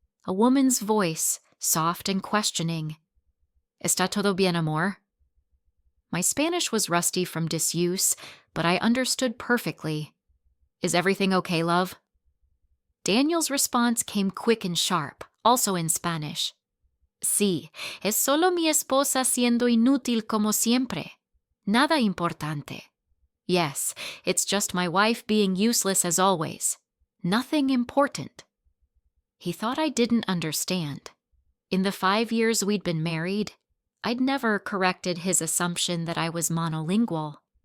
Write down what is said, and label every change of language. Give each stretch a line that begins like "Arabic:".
English: A woman's voice, soft and questioning.
Spanish: "Está todo bien, amor?"
English: My Spanish was rusty from disuse, but I understood perfectly. "Is everything okay, love?" Daniel's response came quick and sharp, also in Spanish.
Spanish: "Sí, es solo mi esposa siendo inútil como siempre. Nada importante."
English: Yes, it's just my wife being useless as always. Nothing important. He thought I didn't understand. In the 5 years we'd been married, I'd never corrected his assumption that I was monolingual.